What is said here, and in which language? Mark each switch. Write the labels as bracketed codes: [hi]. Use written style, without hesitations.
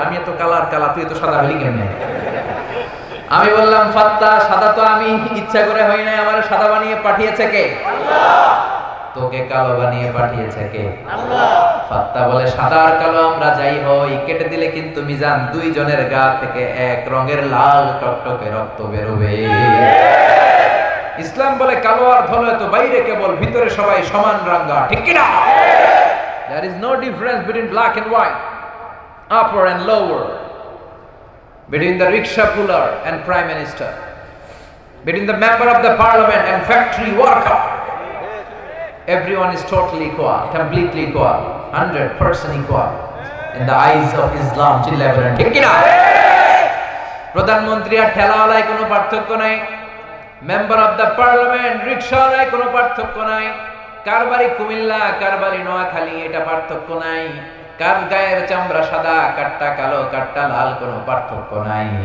[bn] আমি এত কালার কালা, তুই এত সাদা হলি কেমনে? আমি বললাম, ফাত্তাহ, সাদা তো আমি ইচ্ছা করে হই নাই, আমার সাদা বানিয়ে পাঠিয়েছে কে? আল্লাহ। তোকে কালো বানিয়ে পাঠিয়েছে কে? আল্লাহ। ফাত্তা বলে সাদা আর কালো আমরা যাই হই, কেটে দিলে কিন্তু মিজান দুই জনের গা থেকে এক রঙের লাল টকটকে রক্ত বেরোবে। ইসলাম বলে কালো আর ধলো তো বাইরে কেবল, ভিতরে সবাই সমান রাঙ্গা, ঠিক কি না? [en] There is no difference between black and white, upper and lower, between the rickshaw puller and prime minister, between the member of the parliament and factory worker. Everyone is totally equal, completely equal, 100% equal in the eyes of Islam. [bn] ঠিক কি না? প্রধানমন্ত্রী আর ঠেলাওয়ালায় কোনো পার্থক্য নাই, member of the parliament রিকশাওয়ালায় কোনো পার্থক্য নাই, কার বাড়ি কুমিল্লা কার বাড়ি নোয়াখালী এটা পার্থক্য নাই, কার গায়ের চামড়া সাদা কাটটা কালো কাটটা লাল কোনো পার্থক্য নাই।